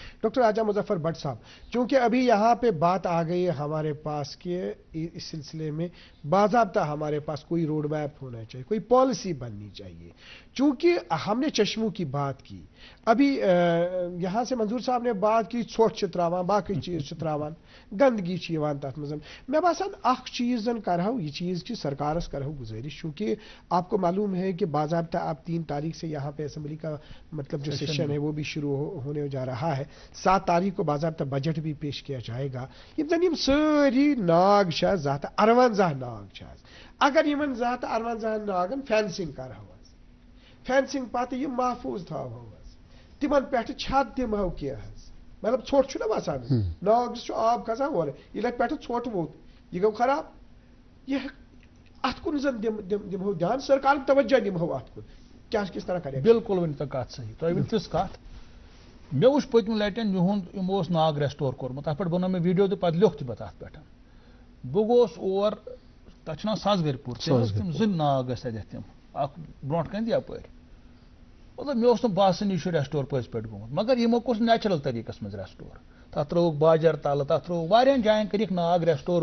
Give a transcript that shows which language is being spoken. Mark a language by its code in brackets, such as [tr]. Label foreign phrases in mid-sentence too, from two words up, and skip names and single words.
[ur] ڈاکٹر راجہ مظفر بٹ صاحب، چونکہ ابھی یہاں پہ بات آ گئی ہے ہمارے پاس کہ اس سلسلے میں باضابطہ ہمارے پاس کوئی روڈ میپ ہونا چاہیے، کوئی پالیسی بننی چاہیے، چونکہ ہم نے چشموں کی بات کی، ابھی یہاں سے منظور صاحب نے بات کی [ks] ژھۄٹھ چھِ تراوان، باقی چیز چھِ تراوان، گندگی چھِ یوان تتھ منٛز۔ مےٚ باسان اکھ چیز زن کرہو، یہ چیز کہ سرکارس کرہو گزارش، [ur] چونکہ آپ کو معلوم ہے کہ باضابطہ اب 3 تاریخ سے یہاں پہ اسمبلی کا مطلب جو سیشن ہے وہ بھی شروع ہونے جا رہا ہے، 7 تاریخ کو باضابطہ بجٹ بھی پیش کیا جائے گا۔ [ks] یم ساری ناگ چھِ 58 ناگ، اگر یمن 58 ناگن فینسنگ کرہو، فینسنگ پتہ یہ محفوظ تھاوہو، تمن پہ چھت دمہو کی، مطلب ژھۄٹھ چھُنہ باسان ناگس چھُ آب کھسان اورٕ، ییٚلہِ اتھ پٮ۪ٹھٕ ژھۄٹھ ووت یہ گوٚو خراب، یہ ات کن زن دمہو دھیان، سرکار توجہ دمہو ات کن، [ur] کیا کس طرح کرے؟ [ks] بالکل ؤنۍ تو کتھ صحیح، تۄہہِ ؤنۍ تِژھ کتھ، مےٚ وٕچھ پٔتمہِ لٹہِ یِہُنٛد یِمو اوس ناگ ریسٹور کوٚرمُت، اتھ پٮ۪ٹھ بنوو مےٚ ویٖڈیو تہٕ پتہٕ لیوٚکھ تہِ پتہٕ اتھ پٮ۪ٹھ، بہٕ گوس اور، تتھ چھُ ناو ساسگٔرۍ پوٗر، تِم 2 ناگ ٲسۍ تتٮ۪تھ، تِم اکھ برونٛٹھ کَنہِ یپٲرۍ، مطلب مےٚ اوس نہٕ باسان یہِ چھُ ریسٹور پٔزۍ پٲٹھۍ گوٚمُت، مگر یِمو کوٚر نیچرل طریٖقس منٛز ریسٹور، تتھ ترٛووُکھ باجر تلہٕ، تتھ ترٛووُکھ واریاہن جاین کٔرِکھ ناگ ریسٹور،